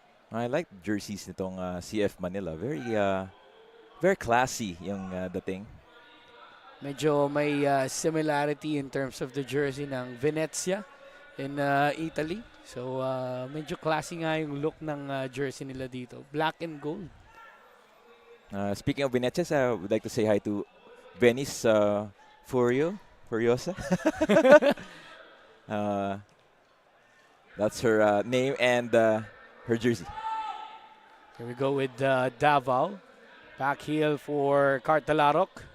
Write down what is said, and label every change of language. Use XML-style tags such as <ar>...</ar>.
<en>I like the jerseys nitong CF Manila. Very classy</en> <tl>yung dating. Medyo may</tl> <en>similarity in terms of the jersey ng Venezia in Italy.</en> <tl>So medyo classy nga yung look ng jersey nila dito.</tl> <en>Black and gold. Speaking of Venezia, I would like to say hi to Venice Furiosa. That's her name and her jersey. Here we go with Davao. Back heel for Cartalarok.</en>